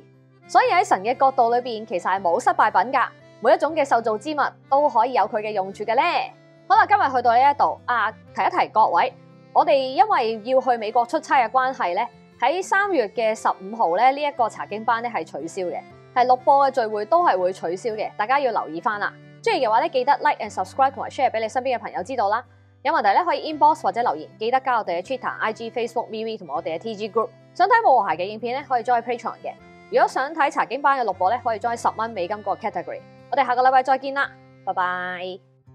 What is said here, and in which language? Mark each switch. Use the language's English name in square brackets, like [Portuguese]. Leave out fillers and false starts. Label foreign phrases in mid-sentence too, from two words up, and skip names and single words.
[Cantonese] 所以喺神嘅角度裏邊，其實係冇失敗品噶，每一種嘅受造之物都可以有佢嘅用處嘅咧。好啦，今日去到呢一度提一提各位，我哋因為要去美國出差嘅關係咧，喺3月嘅15號咧，呢一個查經班咧係取消嘅，係錄播嘅聚會都係會取消嘅，大家要留意翻啦。中意嘅話咧，記得 [English] like and subscribe [Cantonese] 同埋 share 俾你身邊嘅朋友知道啦。有問題咧可以 inbox 或者留言，記得加我哋嘅 Twitter、IG、Facebook、MeWe 同埋我哋嘅 TG Group。想睇冇和諧嘅影片咧，可以 join Patreon 嘅。如果想睇查經班嘅錄播咧，可以 join $10美金個 category。我哋下個禮拜再見啦，拜拜。